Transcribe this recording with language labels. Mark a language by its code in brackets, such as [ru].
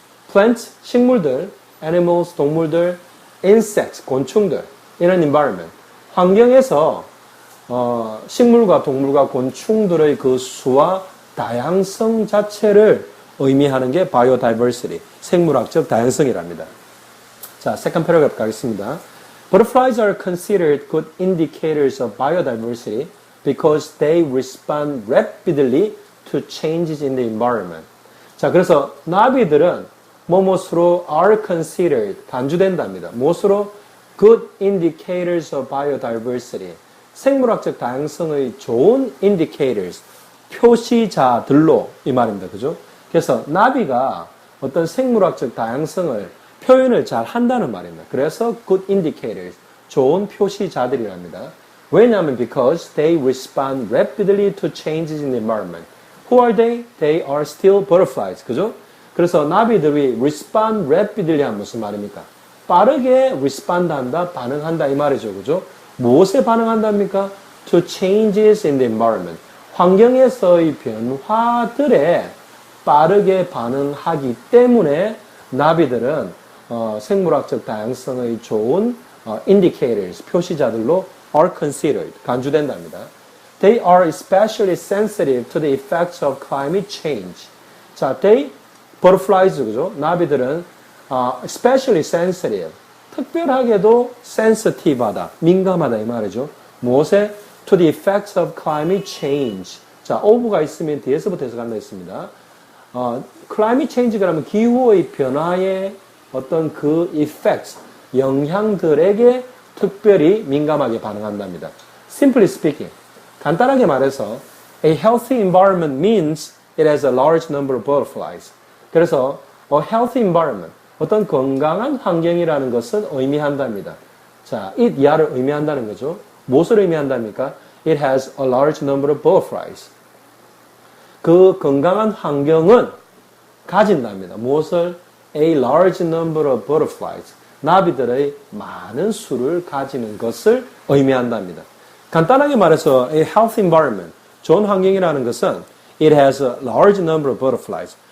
[en] Plants, [ko] 식물들, [en] animals, [ko] 동물들, [en] insects, [ko] 곤충들, [en] in an environment. [ko] 환경에서 식물과 동물과 곤충들의 그 수와 다양성 자체를 의미하는 게 biodiversity, 생물학적 다양성이랍니다. 자, [en] second paragraph [ko] 가겠습니다. [en] Butterflies are considered good indicators of biodiversity because they respond rapidly to changes in the environment. [ko] 자, 그래서 나비들은 뭐뭇으로 [en] are considered, [ko] 간주된답니다. 무엇으로? [en] Good indicators of biodiversity. [ko] 생물학적 다양성의 좋은 indicators, 표시자들로 이 말입니다. 그죠? 그래서 나비가 어떤 생물학적 다양성을 표현을 잘 한다는 말입니다. 그래서 [en] good indicators, [ko] 좋은 표시자들이랍니다. 왜냐하면 [en] because they respond rapidly to changes in the environment. Who are they? They are still butterflies. [ko] 그죠? 그래서 나비들이 [en] respond rapidly [ko] 하면 무슨 말입니까? 빠르게 respond 한다, 반응한다 이 말이죠. 그죠? 무엇에 반응한답니까? [en] To changes in the environment. [ko] 환경에서의 변화들에 빠르게 반응하기 때문에 나비들은 생물학적 다양성의 좋은 indicators, 표시자들로 [en] are considered, [ko] 간주된답니다. [en] They are especially sensitive to the effects of climate change. [ko] 자, [en] they, butterflies, [ko] 그죠? 나비들은 [en] especially sensitive, [ko] 특별하게도 sensitive하다, 민감하다 이 말이죠. 무엇에? [en] To the effects of climate change. [ko] 자, of가 있으면 뒤에서부터 해석한다 했습니다. [en] climate change [ko] 가 라면 기후의 변화에 어떤 그 effects, 영향들에게 특별히 민감하게 반응한답니다. [en] Simply speaking, [ko] 간단하게 말해서 [en] a healthy environment means it has a large number of butterflies. [ko] 그래서 [en] a healthy environment, [ko] 어떤 건강한 환경이라는 것은 의미한답니다. 자, it 이하를 의미한다는 거죠. 무엇을 의미한답니까? [en] It has a large number of butterflies. [ko] 그 건강한 환경은 가진답니다. 무엇을? [en] A large number of butterflies. [ko] 나비들의 많은 수를 가지는 것을 의미한답니다. 간단하게 말해서 [en] a healthy environment, [ko] 좋은 환경이라는 것은 [en] it has a large number of butterflies.